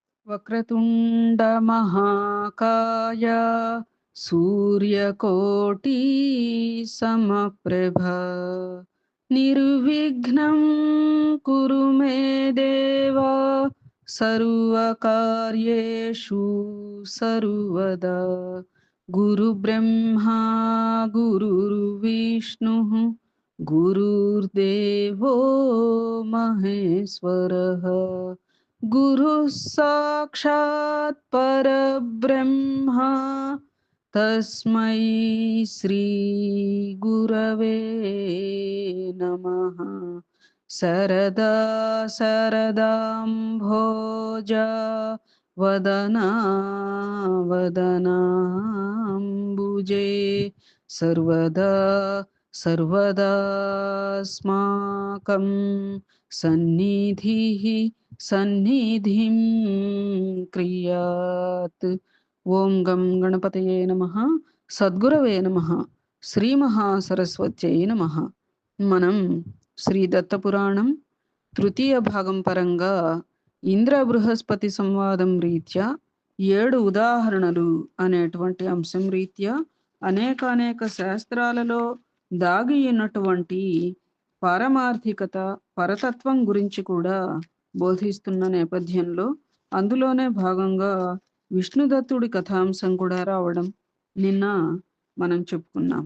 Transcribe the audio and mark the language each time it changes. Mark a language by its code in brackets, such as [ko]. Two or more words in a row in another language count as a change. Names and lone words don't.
[sa] వక్రతుండ మహాకాయ సూర్యకోటి సమప్రభ నిర్విఘ్నం కురు మే దేవా సర్వకార్యేషు సర్వదా గురు బ్రహ్మా గురుర్విష్ణు గురుర్దేవో మహేశ్వరః गुरुः साक्षात् परब्रह्म तस्मै श्री गुरवे नमः। सरदा सरदाम्भोजा वदना वदनाम्बुजे सर्वदा सर्वदास्माकं सन्निधिः సన్నిధిం క్రియాత్. ఓం గం గణపతయే నమః. సద్గురవే నమః. శ్రీ మహాసరస్వత్యై నమః. [te] మనం శ్రీ దత్తపురాణం తృతీయ భాగం పరంగా ఇంద్ర బృహస్పతి సంవాదం రీత్యా 7 ఉదాహరణలు అనేటువంటి అంశం రీత్యా అనేక శాస్త్రాలలో దాగి ఉన్నటువంటి పారమార్థికత పరతత్వం గురించి కూడా బోధిస్తున్న నేపథ్యంలో అందులోనే భాగంగా విష్ణుదత్తుడి కథాంశం కూడా రావడం నిన్న మనం చెప్పుకున్నాం.